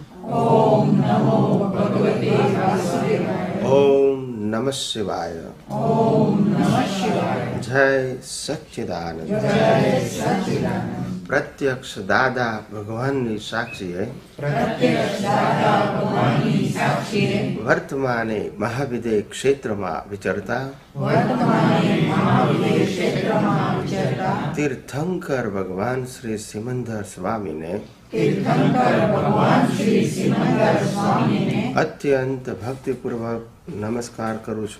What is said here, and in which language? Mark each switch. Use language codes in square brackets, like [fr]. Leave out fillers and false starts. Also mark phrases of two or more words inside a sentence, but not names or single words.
[sa] ओम नमो भगवते वासुदेवाय। ओम नमः शिवाय। ओम नमः शिवाय। जय सच्चिदानंद। जय सच्चिदानंद। [gu] પ્રત્યક્ષ દાદા ભગવાનની સાક્ષીએ પ્રત્યક્ષ દાદા ભગવાનની સાક્ષીએ વર્તમાને મહાવિદે ક્ષેત્રમાં વિચરતા વર્તમાને મહાવિદે ક્ષેત્રમાં વિચરતા તીર્થંકર ભગવાન શ્રી સિમંદર સ્વામીને તીર્થંકર ભગવાન શ્રી સિમંદર સ્વામીને અત્યંત ભક્તિપૂર્વક નમસ્કાર કરું છું।